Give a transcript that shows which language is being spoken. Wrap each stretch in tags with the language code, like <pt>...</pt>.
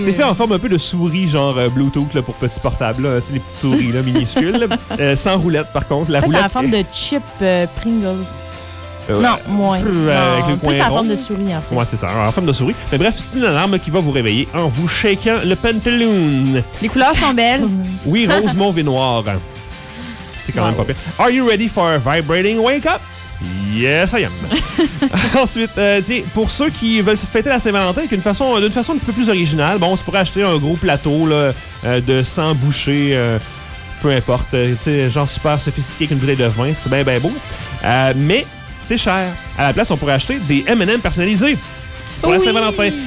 <fr>C'est fait en forme un peu de souris, genre Bluetooth là, pour petits portables, là, les petites souris là, minuscules. Là. Sans roulette, par contre. La roulette. En forme de chip Pringles. Avec le coin plus en forme de souris, en fait. Ouais, c'est ça, en forme de souris. Mais bref, c'est une alarme qui va vous réveiller en vous shakant le pantaloon. Les couleurs sont belles. Oui, rose, mauve et noir. C'est quand même pas pire.</fr> <en>Are you ready for a vibrating wake-up? Yes, I am.</en> <fr>Ensuite, tiens, pour ceux qui veulent fêter la Saint-Valentin d'une façon un petit peu plus originale, bon, on se pourrait acheter un gros plateau là, de 100 bouchées. Peu importe. Tu sais, genre super sophistiqué avec une bouteille de vin, c'est bien beau. Mais... c'est cher. À la place, on pourrait acheter des M&M personnalisés. pour la Saint-Valentin.</fr>